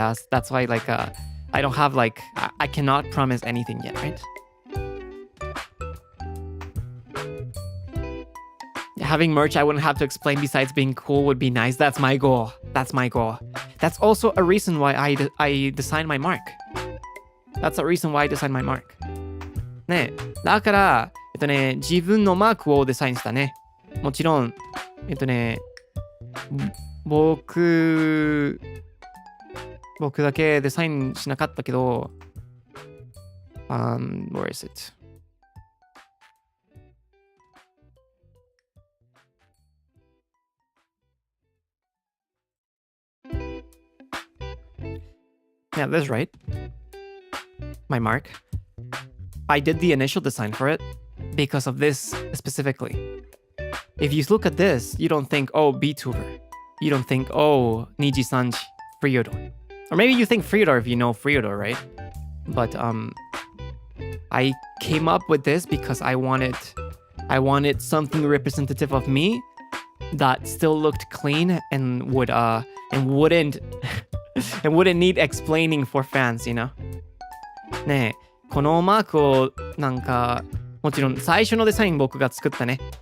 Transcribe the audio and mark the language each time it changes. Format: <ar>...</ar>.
<en>That's why like I don't have like I cannot promise anything yet, right? Having merch I wouldn't have to explain besides being cool would be nice. That's my goal. That's also a reason why I designed my mark. That's a reason why I designed my mark.</en> <ja>ね、だから自分のマークをデザインしたね。もちろん僕だけデザインしなかったけど、</ja> <en>where is it? Yeah, that's right. My mark. I did the initial design for it because of this specifically. If you look at this, you don't think, oh, VTuber. You don't think, oh, NIJISANJI, Freodore. Or maybe you think Freodore if you know Freodore, right? But I came up with this because I wanted something representative of me that still looked clean and wouldn't need explaining for fans, you know?</en> <ja>ねえ、このマークをなんかもちろん最初のデザイン僕が作ったね。</ja>